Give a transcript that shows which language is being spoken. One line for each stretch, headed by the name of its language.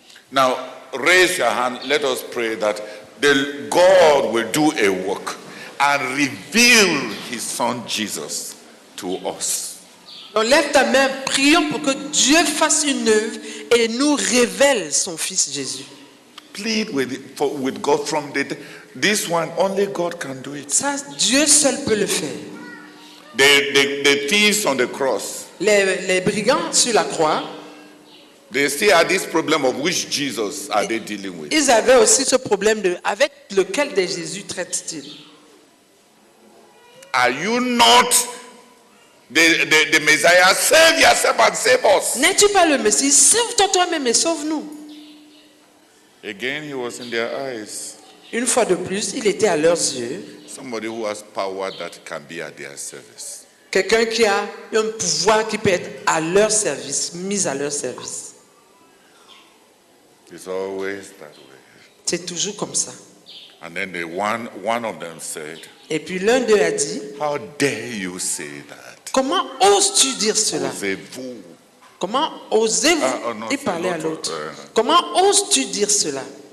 English: Now, raise your hand. Let us pray that God will do a work and reveal his son Jesus to us.
French: Donc lève ta main, prions pour que Dieu fasse une œuvre et nous révèle son fils Jésus.
English: Plead with God from this one. Only God can do it.
French: Ça, Dieu seul peut le faire.
English: The thieves on the cross.
French: Les brigands sur la croix.
English: They still had this problem of which Jesus are they dealing with.
French: Ils avaient aussi ce problème avec lequel de Jésus traite-t-il.
English: Are you not the Messiah? Save yourself and save us.
French: N'es-tu pas le Messie? Sauve-toi toi-même et sauve-nous.
English: Again, he was in their eyes.
French: Une fois de plus, il était à leurs yeux.
English: Somebody who has power that can be at their service.
French: Quelqu'un qui a un pouvoir qui peut être à leur service, mis à leur service.
English: It's always that way.
French: C'est toujours comme ça.
English: And then one of them said,
French: Et puis l'un d'eux a dit,
English: how dare you say that?
French: comment oses-tu dire cela? Osez-vous. Comment osez-vous? non, Il parlait à c'est l'autre. l'autre. Comment oses-tu dire cela?